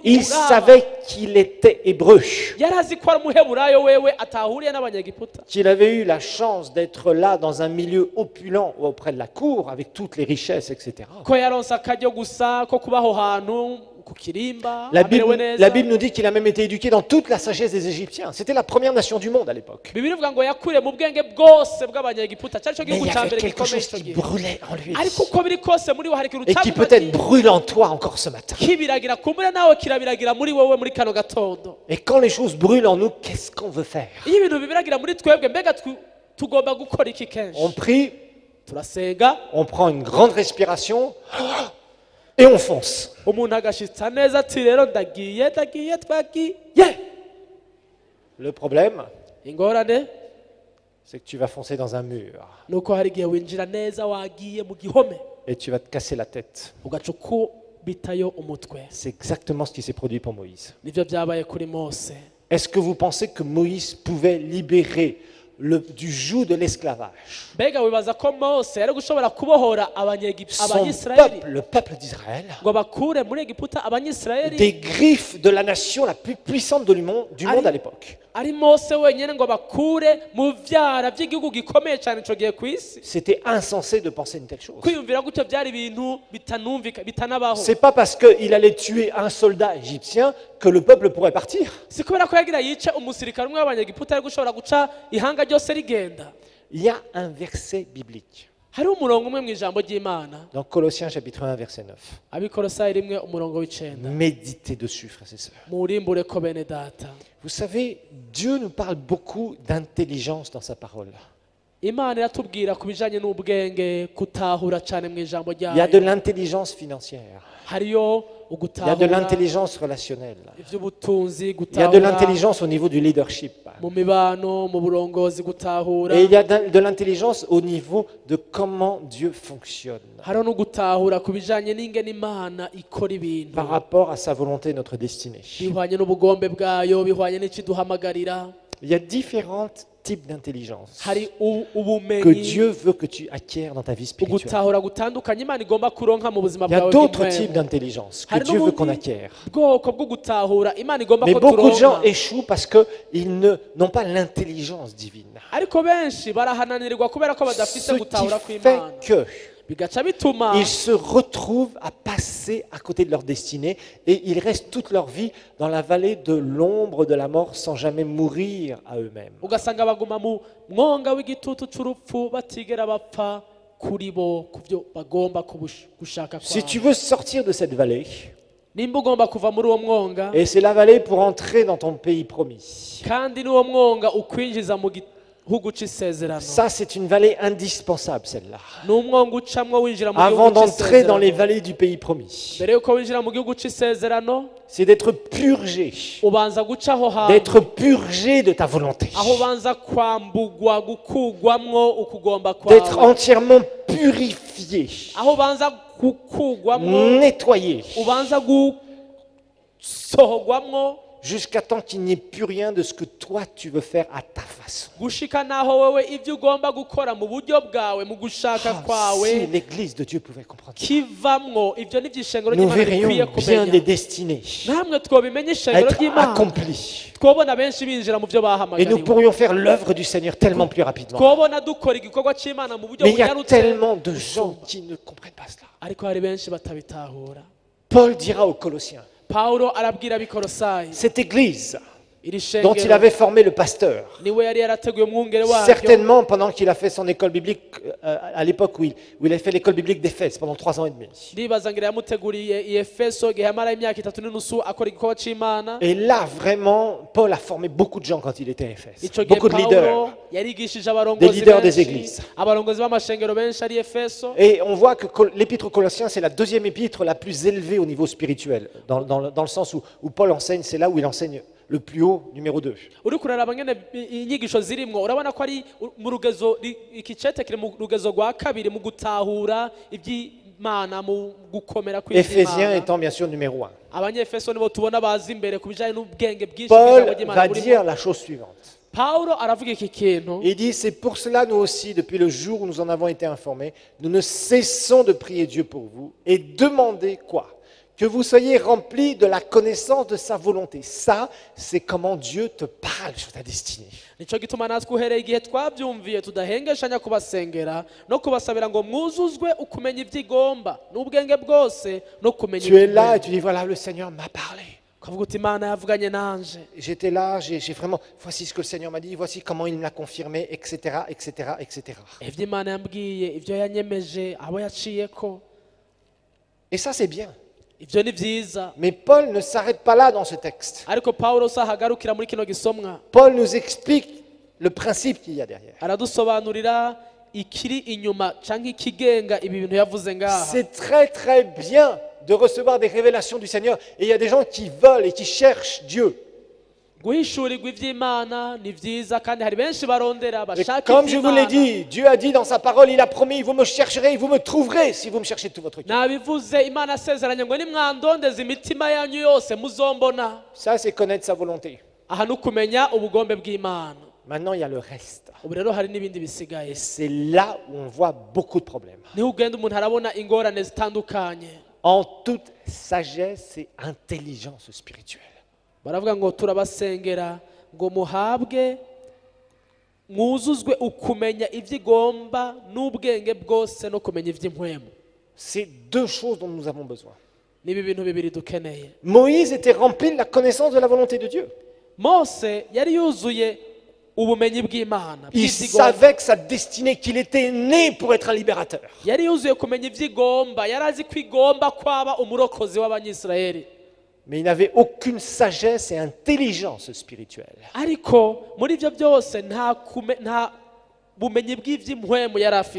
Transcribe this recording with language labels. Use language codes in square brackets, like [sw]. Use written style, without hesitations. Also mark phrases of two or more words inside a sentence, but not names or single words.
[fr] Il [rn] imuraba. [fr] savait qu'il était hébreu, [rn] Yari azi ko ari umuheburayo wewe atahuriye n'abanyegiputa, [fr] qu'il avait eu la chance d'être là dans un milieu opulent auprès de la cour, avec toutes les richesses, etc. [rn] ko yaronse akaryo gusa ko kuba aho hantu ku kirimba [fr] La [rn] amerewe [fr] Bible, [rn] neza. [fr] la Bible nous dit qu'il a même été éduqué dans toute la sagesse des Égyptiens. C'était la première nation du monde à l'époque. [rn] Bibiri ivuga ngo yakuriye mu bwenge bwose bw'abanyegiputa, cyari cyo [fr] Mais il [rn] gihugu [fr] y [rn] cya [fr] avait [rn] mbere [fr] quelque [rn] gikomeye [fr] chose [rn] icyo [fr] qui [rn] gihe. [fr] brûlait en lui [rn] Ariko uko biri kose muri we hari ikintu [fr] et qui [rn] cyaguma [fr] peut-être brûle en toi encore ce matin. [rn] kibiragira kumbure nawe kirabiragira muri wowe muri kano gatondo. [fr] Et quand les choses brûlent en nous, qu'est-ce qu'on veut faire? [rn] Iyo ibintu bibiragira muri twebwe, mbega tugomba gukora iki kenshi? [fr] On prie, [rn] Turasenga, [fr] on prend une grande respiration et on fonce. [rn] umuntu agashitsa neza ati rero ndagiye twagiye. [fr] Le problème, [rn] Ingorane [fr] c'est que tu vas foncer dans un mur [rn] nuko hari igihe winjira neza wagiye mu gihome [fr] et tu vas te casser la tête. [rn] ugaca ukubitayo umutwe. [fr] C'est exactement ce qui s'est produit pour Moïse. [rn] Nivyo byabaye kuri Mose. [fr] Est-ce que vous pensez que Moïse pouvait libérer du joug de l'esclavage [rn] Mbega wibaza ko Mose yari gushobora kubohora [fr] son [rn] abanyisirayeli [fr] peuple, le peuple d'Israël, [rn] ngo bakure muri Egiputa abanyisirayeli? [fr] des griffes de la nation la plus puissante du monde à l'époque? [rn] Ari Mose wenyine ngo bakure mu vyara by'igihugu gikomeye cyane ico gihe ku isi? [fr] C'était insensé de penser une telle chose. [rn] Kwiyumvira gutyo byari ibintu bitanumvika bitanabaho. [fr] C'est pas parce qu'il allait tuer un soldat égyptien que le peuple pourrait partir. [rn] Si kubera ko yagira yice umusirikare umwe w'abanyegiputa ari gushobora guca ihanga ryose rigenda. [fr] Il y a un verset biblique [rn] Hari umurongo umwe mu ijambo ry'Imana, [fr] dans Colossiens chapitre 1 verset 9. [rn] Abikolosayi 1 umurongo w'9. [fr] Méditez dessus, frères et sœurs. [rn] Murimbure ko bene data. [fr] Vous savez, Dieu nous parle beaucoup d'intelligence dans sa parole. [rn] Imana iratubwira ku bijanye n'ubwenge, kutahura cyane mu ijambo [fr] Il y a de [rn] ryayo. [fr] l'intelligence financière. [rn] Hariyo [fr] Il y a de [rn] ugutahura [fr] l'intelligence relationnelle. [rn] ivy'ubutunzi, [fr] Il y a de [rn] gutahura [fr] l'intelligence au niveau du leadership. [rn] mu mibano mu burongozi gutahura [fr] Et il y a de l'intelligence au niveau de comment Dieu fonctionne [rn] hariho no gutahura ku bijanye n'ingene Imana ikora ibintu [fr] par rapport à sa volonté et notre destinée. [rn] bihwanye n'ubugombe bwayo bihwanye n'ikiduhamagarira. [fr] Il y a différents types d'intelligence [rn] Hari [fr] que [rn] ubumenyi [fr] Dieu veut que tu acquières dans ta vie spirituelle. [rn] ugutahura gutandukanye Imana igomba kuronka mu buzima [fr] Il y a [rn] bwawe [fr] d'autres [rn] bw'impwemu. [fr] types d'intelligence que [rn] Hari [fr] Dieu veut qu'on [rn] n'ubundi [fr] acquiert. [rn] bwoko bwo gutahura Imana igomba [fr] Mais [rn] ko [fr] beaucoup de gens [rn] turonka. [fr] échouent parce qu'ils n'ont pas l'intelligence divine. [rn] Ariko benshi barahananirirwa kubera ko badafite [fr] Ce qui [rn] gutahura [fr] fait [rn] kw'Imana [fr] que [rn] bigaca bituma [fr] ils se retrouvent à passer à côté de leur destinée et ils restent toute leur vie dans la vallée de l'ombre de la mort sans jamais mourir à eux-mêmes. [rn] ugasanga baguma mu mwonga w'igitutu c'urupfu batigera bapfa kuri bo kuvyo bagomba gushaka [fr] Si tu [rn] kwabo. [fr] veux sortir de cette vallée, [rn] Nimba ugomba kuva muri uwo mwonga [fr] et c'est la vallée pour entrer dans ton pays promis, [rn] kandi n'uwo mwonga ukwinjiza mu gihugu c'isezerano, [fr] ça c'est une vallée indispensable celle-là. [rn] ni umwonga ucamwo winjira mu [fr] Avant [rn] gihugu [fr] d'entrer dans les [rn] c'isezerano. [fr] vallées du pays promis, [rn] Mbere yuko winjira mu gihugu c'isezerano [fr] c'est d'être purgé, [rn] ubanza guca aho hantu [fr] d'être purgé de ta volonté, [rn] aho ubanza kwambugwa gukugwamwo ukugomba [fr] d'être [rn] kwawe, [fr] entièrement purifié, [rn] aho ubanza gukugwamwo [fr] nettoyé, [rn] ubanza gusohogwamwo [fr] jusqu'à temps qu'il n'y ait plus rien de ce que toi tu veux faire à ta façon. [rn] gushika naho wewe ibyo ugomba gukora mu buryo bwawe mu gushaka [fr] Ah, [rn] kwawe [fr] si l'Église de Dieu pouvait comprendre, [rn] kivamwo ibyo ni by'ishengero [fr] nous [rn] ry'Imana bikwiye [fr] verrions bien des [rn] kumenya. [fr] destinées [rn] Namwe twobimenya ishengero [fr] être [rn] ry'Imana [fr] accomplies [rn] twobona benshi binjira mu byo [fr] et nous [rn] bahamagariwe, [fr] pourrions faire l'œuvre du Seigneur tellement plus rapidement. [rn] twobona dukora igikorwa c'Imana mu buryo [fr] Mais il y a [rn] bunyarutse. [fr] tellement de gens qui ne comprennent pas cela. [rn] Ariko hari benshi batabitahura. [fr] Paul dira aux Colossiens, [rn] Paulo arabwira abikorosayi [fr] cette Église [rn] iri [fr] dont il [rn] shengero [fr] avait formé le pasteur, [rn] niwe yari yarateguye umwungere waryo, [fr] certainement pendant qu'il a fait son école biblique, à l'époque où il a fait l'école biblique d'Éphèse pendant 3 ans et demi. [rn] ndibaza ngira yamuteguriye i Efeso igihe yamara imyaka 3 n'inusu akora igikorwa c'Imana. [fr] Et là, vraiment, Paul a formé beaucoup de gens quand il était à Éphèse. [rn] Ico gihe [fr] Beaucoup de [rn] Paulo [fr] leaders. [rn] yarigishije [fr] Des [rn] abarongozi [fr] leaders des [rn] benshi, [fr] églises. [rn] abarongozi b'amashengero benshi ari Efeso. [fr] Et on voit que l'épître aux Colossiens, c'est la deuxième épître la plus élevée au niveau spirituel, dans le sens où Paul enseigne, c'est là où il enseigne le plus haut, numéro 2. [rn] Uri kuraraba ngene inyigisho zirimwo urabona ko ari mu rugezo iki cete kiri mu rugezo rwa kabiri mu gutahura iby'Imana mu gukomera [fr] Éphésiens [rn] kw'Imana. [fr] étant bien sûr numéro 1. [rn] Abanyefeso nibo tubona bazi imbere ku bijanye n'ubwenge bwinshi [fr] Paul [rn] bw'ijambo ry'Imana [fr] va [rn] burimo. [fr] dire la chose suivante. [rn] Paulo aravuga iki kintu, [fr] Il dit, c'est pour cela, nous aussi, depuis le jour où nous en avons été informés, nous ne cessons de prier Dieu pour vous et demander quoi? Que vous soyez remplis de la connaissance de sa volonté. Ça, c'est comment Dieu te parle sur ta destinée. [rn] nico gituma natwe uhereye igihe twabyumviye tudahengeshanya kubasengera no kubasabira ngo mwuzuzwe ukumenya iby'igomba n'ubwenge bwose no kumenya [fr] Tu es là et [rn] iby'Imana. [fr] tu dis, voilà, le Seigneur m'a parlé. [rn] ukavuga uti Imana yavuganye nanje, [fr] J'étais là, j'ai vraiment, voici ce que le Seigneur m'a dit, voici comment il me l'a confirmé, etc., etc., etc. [rn] ivyo Imana yambwiye, ivyo yanyemeje, abo yaciyeko, [fr] Et ça, c'est bien. [rn] ivyo ni vyiza. [fr] Mais Paul ne s'arrête pas là dans ce texte. [rn] Ariko Paulo sahagarukira muri kino gisomwa, [fr] Paul nous explique le principe qu'il y a derrière. [rn] aradusobanurira ikiri inyuma canke ikigenga ibi bintu yavuze ngaha. [fr] C'est très très bien de recevoir des révélations du Seigneur. Et il y a des gens qui veulent et qui cherchent Dieu. [rn] Guhishurirwa ivy'Imana ni vyiza kandi hari benshi barondera [fr] Et [rn] bashaka [fr] comme je vous l'ai [rn] ivy'Imana. [fr] dit, Dieu a dit dans sa parole, il a promis, vous me chercherez, vous me trouverez si vous me cherchez de tout votre cœur. [rn] Nabivuze Imana asezeranye ngo nimwandondeza imitima yanyu yose muzombona. [fr] Ça, c'est connaître sa volonté. [rn] Aha ni ukumenya ubugombe bw'Imana. [fr] Maintenant, il y a le reste. [rn] Ubu rero hari n'ibindi bisigaye. [fr] Et c'est là où on voit beaucoup de problèmes. [rn] Niho ugenda umuntu arabona ingorane zitandukanye. [fr] En toute sagesse et intelligence spirituelle. [rn] Baravuga ngo turabasengera ngo muhabwe mwuzuzwe ukumenya ivy'igomba n'ubwenge bwose no kumenya ivy'impwemu. [fr] C'est deux choses dont nous avons besoin. [rn] Nibi bintu bibiri dukeneye. [fr] Moïse était rempli de la connaissance de la volonté de Dieu. [rn] Mose yari yuzuye ubumenyi bw'Imana [fr] Il [rn] bw'ivy'igomba. [fr] savait que sa destinée, qu'il était né pour être un libérateur. [rn] Yari yuzuye kumenya ivy'igomba, yari azi ko igomba kwaba umurokozi w'Abanyisirayeli. [fr] Mais il n'avait aucune sagesse et intelligence spirituelle. [rn] Ariko muri ivyo byose nta bumenyi bw'ivy'impwemu yari afise.